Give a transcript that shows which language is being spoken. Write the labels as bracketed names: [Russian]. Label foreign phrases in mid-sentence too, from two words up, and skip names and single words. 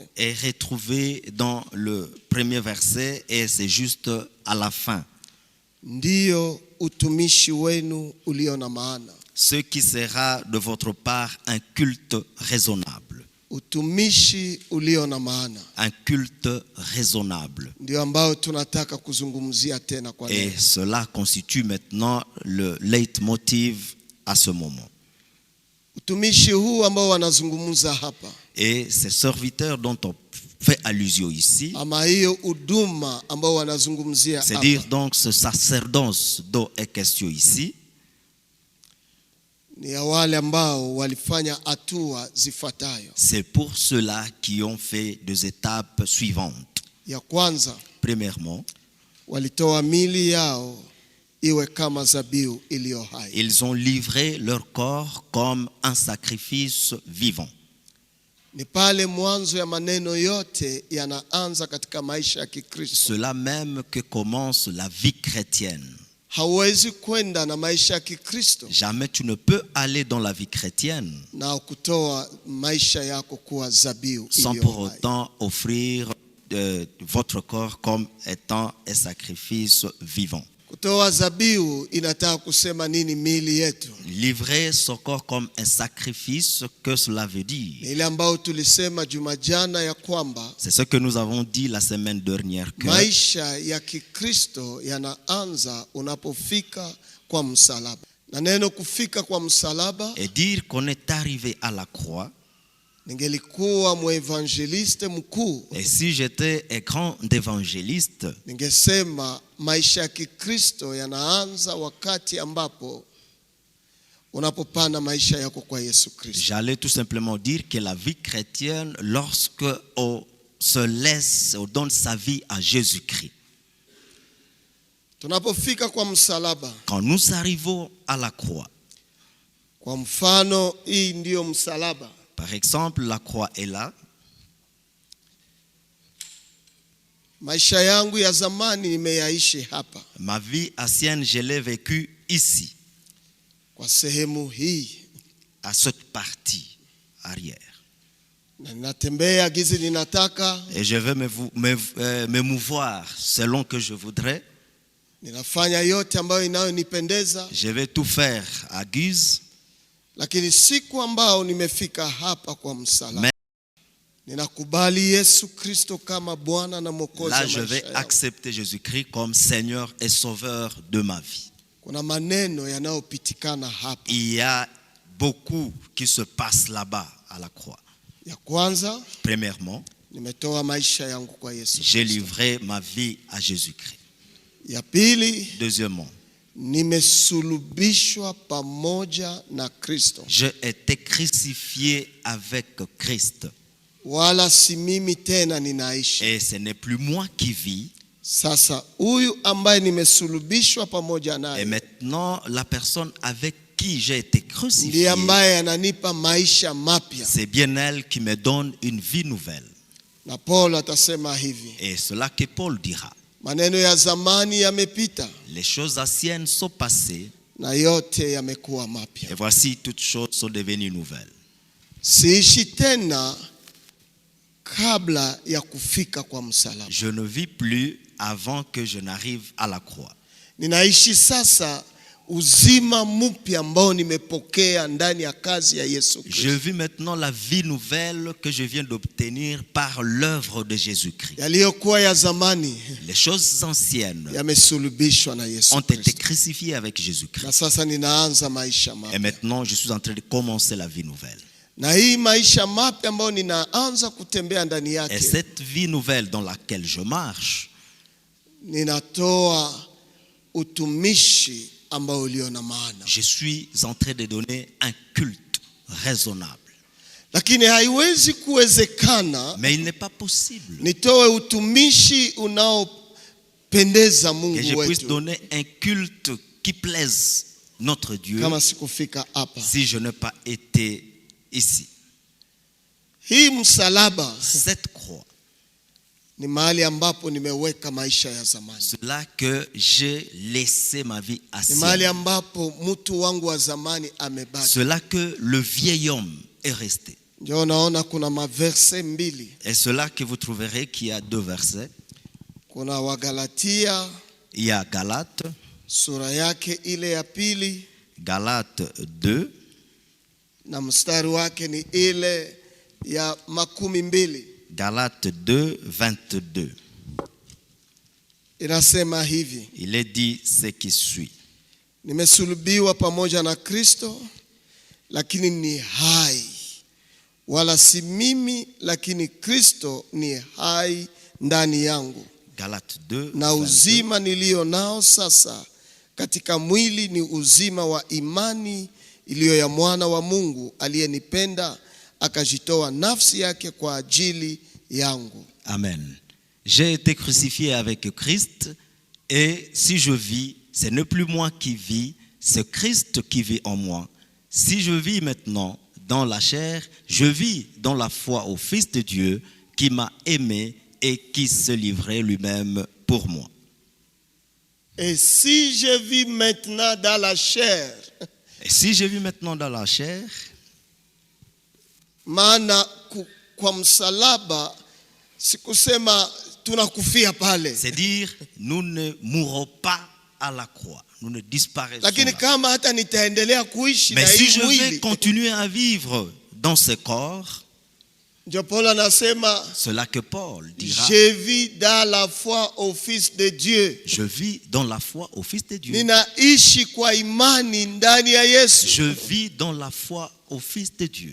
[French] est retrouvée dans le premier verset et c'est juste à la fin. [Swahili] Ndiyo utumishi wenu ulio na maana. [French] Ce qui sera de votre part un culte raisonnable. [Swahili] Utumishi ulio na maana. [French] Un culte raisonnable. [Swahili] Ndio ambao tunataka kuzungumzia tena kwa leo. [French] Et cela constitue maintenant le leitmotiv à ce moment. [Swahili] Utumishi huu ambao wanazungumza hapa. [French] Et ces serviteurs dont on fait allusion ici, [Swahili] Ama hiyo huduma ambao wanazungumzia [French] c'est [Swahili] hapa. [French] dire donc ce sacerdoce dont est question ici, [Swahili] Ni ya wale ambao walifanya hatua zifuatayo. [French] c'est pour ceux-là qui ont fait des étapes suivantes. [Swahili] Ya kwanza, [French] Premièrement, [Swahili] walitoa mili yao iwe kama zabihu iliyo hai. [French] Ils ont livré leur corps comme un sacrifice vivant. [Swahili] Ni pale mwanzo ya maneno yote yanaanza katika maisha ya Kikristo. [French] Cela même que commence la vie chrétienne. [Swahili] Hauwezi kwenda na maisha ya Kikristo [French] Jamais tu ne peux aller dans la vie chrétienne [Swahili] na kutoa maisha yako kuwa zabihu [French] sans [Swahili] iliyo [French] pour [Swahili] hai. [French] autant offrir votre corps comme étant un sacrifice vivant. [Swahili] Kutoa zabihu inataka kusema nini mili yetu? [French] Livrer son corps comme un sacrifice, que cela veut dire? [Swahili] Ile ambayo tulisema juma jana ya kwamba [French] C'est ce que nous avons dit la semaine dernière, que [Swahili] maisha ya Kikristo yanaanza unapofika kwa msalaba. Na neno kufika kwa msalaba, [French] et dire qu'on est arrivé à la croix. [Swahili] ningelikuwa mwevangeliste mkuu, [French] Et si j'étais un grand évangéliste, [Swahili] ningesema maisha ya Kikristo yanaanza wakati ambapo unapopana maisha yako kwa Yesu Kristo. [French] j'allais tout simplement dire que la vie chrétienne, lorsque on se laisse, on donne sa vie à Jésus-Christ. [Swahili] Tunapofika kwa msalaba, [French] Quand nous arrivons à la croix, [Swahili] kwa mfano hii ndiyo msalaba. [French] par exemple, la croix est là. [Swahili] Maisha yangu ya zamani nimeyaishi hapa, [French] Ma vie ancienne, je l'ai vécue ici, [Swahili] kwa sehemu hii, [French] à cette partie arrière. [Swahili] na ninatembea gizi ninataka, [French] Et je vais me mouvoir selon que je voudrais. [Swahili] ninafanya yote ambayo inayonipendeza. [French] Je vais tout faire à guise. [Swahili] Lakini siku ambao nimefika hapa kwa msalaba, [French] Mais [Swahili] ninakubali Yesu Kristo kama Bwana na Mwokozi [French] là, [Swahili] wa [French] je [Swahili] maisha [French] vais [Swahili] yangu. [French] accepter Jésus-Christ comme Seigneur et Sauveur de ma vie. [Swahili] Kuna maneno yanayopitikana hapa. [French] Il y a beaucoup qui se passe là-bas à la croix. [Swahili] Ya kwanza, [French] Premièrement, [Swahili] nimetoa maisha yangu kwa Yesu [French] j'ai [Swahili] Kristo. [French] livré ma vie à Jésus-Christ. [Swahili] Ya pili, [French] Deuxièmement, [Swahili] nimesulubishwa pamoja na Kristo. [French] j'ai été crucifié avec Christ. [Swahili] Wala si mimi tena ninaishi. [French] Et ce n'est plus moi qui vis. [Swahili] Sasa huyu ambaye nimesulubishwa pamoja [French] Et [Swahili] naye [French] maintenant, la personne avec qui j'ai été [Swahili] ndiye [French] crucifié, [Swahili] ambaye ananipa maisha mapya. [French] c'est bien elle qui me donne une vie nouvelle. [Swahili] Na Paulo atasema hivi, [French] Et cela que Paul dira. [Swahili] maneno ya zamani yamepita [French] Les choses anciennes sont passées [Swahili] na yote yamekuwa [French] et [Swahili] mapya. [French] voici toutes choses sont devenues nouvelles. [Swahili] Siishi tena kabla ya kufika kwa msalaba. [French] Je ne vis plus avant que je n'arrive à la croix. [Swahili] Ninaishi sasa uzima mpya ambao nimepokea ndani ya kazi ya Yesu [French] Je [Swahili] Kristo. [French] vis maintenant la vie nouvelle que je viens d'obtenir par l'œuvre de Jésus-Christ. [Swahili] Yaliyokuwa ya zamani [French] Les choses anciennes [Swahili] yamesulubishwa na Yesu [French] ont été [Swahili] Kristo. [French] crucifiées avec [Swahili] Na [French] Jésus-Christ. [Swahili] sasa ninaanza maisha [French] Et [Swahili] mapya. [French] maintenant, je suis en train de commencer la vie nouvelle. [Swahili] Na hii maisha mapya ambayo ninaanza kutembea ndani [French] Et [Swahili] yake, [French] cette vie nouvelle dans laquelle je marche, [Swahili] ninatoa utumishi ambao ulio na maana. [French] je suis en train de donner un culte raisonnable. [Swahili] Lakini haiwezi kuwezekana [French] Mais il n'est pas possible [Swahili] nitoe utumishi unaopendeza [French] que je [Swahili] Mungu [French] puisse [Swahili] wetu [French] donner un culte qui plaise notre Dieu [Swahili] kama sikufika hapa. [French] si je n'ai pas été ici. [Swahili] Hii msalaba [French] Cette croix, [Swahili] ni mahali ambapo nimeweka maisha ya zamani. [French] c'est là que j'ai laissé ma vie [Swahili] Ni mahali [French] ancienne. [Swahili] ambapo mtu wangu wa zamani amebaki. [French] C'est là que le vieil homme est resté. [Swahili] Ndio naona kuna maverse mbili. [French] Et c'est là que vous trouverez qu'il y a deux versets. [Swahili] Kuna Wagalatia [French] Il y a Galates, [Swahili] sura yake ile ya pili Galates 2, na mstari wake ni ile ya 12. [French] Galates 2, 22. [Swahili] Inasema hivi, Il est dit ce qui suit. nimesulubiwa pamoja na Kristo, lakini ni hai. Wala si mimi, lakini Kristo ni hai ndani yangu. [French] Galates 2, [Swahili] Na [French] 22. [Swahili] uzima nilio nao sasa katika mwili ni uzima wa imani iliyo ya mwana wa Mungu aliyenipenda akajitoa nafsi yake kwa ajili yangu. Amen. [French] J'ai été crucifié avec Christ Et si je vis, ce n'est plus moi qui vis, c'est Christ qui vit en moi. Si je vis maintenant dans la chair, je vis dans la foi au Fils de Dieu qui m'a aimé et qui se livrait lui-même pour moi. Et si je vis maintenant dans la chair, Et si je vis maintenant dans la chair, [Swahili] maana kwa msalaba sikusema tunakufia pale, [French] c'est dire nous ne mourrons pas à la croix, nous ne disparaissons [Swahili] lakini [French] pas. [Swahili] kama hata nitaendelea kuishi na [French] Mais si [Swahili] hii [French] je vais [Swahili] mwili, [French] continuer à vivre dans ce corps, [Swahili] ndio Paulo anasema [French] cela que Paul dira, je vis dans la foi au Fils de Dieu. je vis dans la foi au Fils de Dieu. [Swahili] Ninaishi kwa imani ndani ya Yesu, [French] Je vis dans la foi au Fils de Dieu.